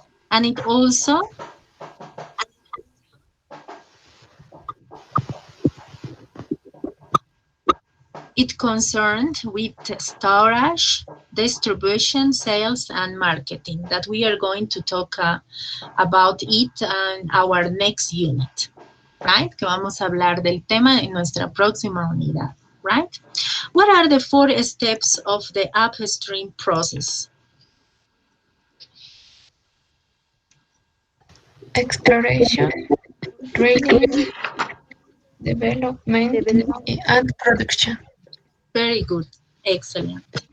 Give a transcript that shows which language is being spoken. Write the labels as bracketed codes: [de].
[en] And it also concerned with storage, distribution, sales, and marketing, that we are going to talk about it in our next unit, right? [es] Que vamos a hablar del tema en nuestra próxima unidad, right? [en] What are the 4 steps of the upstream process? Exploration, drilling, development, and production. Very good. Excellent.